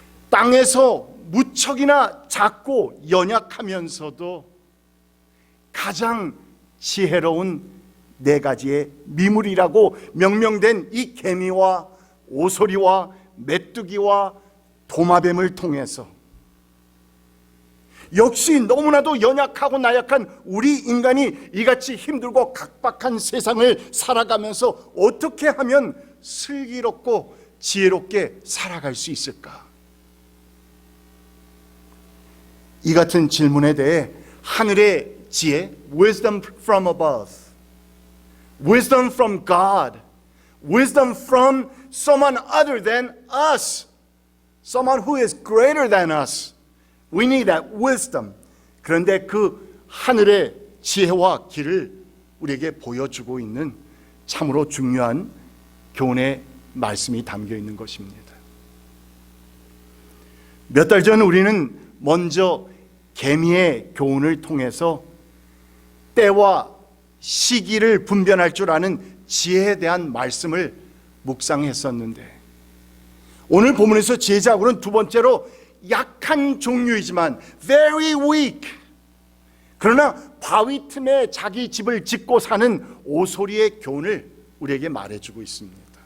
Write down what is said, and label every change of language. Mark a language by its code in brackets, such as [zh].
[ko] 땅에서 무척이나 작고 연약하면서도 가장 지혜로운 4가지의 미물이라고 명명된 이 개미와 오소리와 메뚜기와 도마뱀을 통해서 역시 너무나도 연약하고 나약한 우리 인간이 이같이 힘들고 각박한 세상을 살아가면서 어떻게 하면 슬기롭고 지혜롭게 살아갈 수 있을까? 이 같은 질문에 대해 하늘의 지혜, [en] wisdom from above, wisdom from God, wisdom from someone other than us, someone who is greater than us. We need that wisdom. [ko] 그런데 그 하늘의 지혜와 길을 우리에게 보여주고 있는 참으로 중요한 교훈의 말씀이 담겨 있는 것입니다. 몇 달 전 우리는 먼저 계미의 교훈을 통해서 때와 시기를 분별할 줄 아는 지혜에 대한 말씀을 묵상했었는데, 오늘 본문에서 지혜자고는 두 번째로 약한 종류이지만 [en] very weak, [ko] 그러나 바위 틈에 자기 집을 짓고 사는 오소리의 교훈을 우리에게 말해주고 있습니다.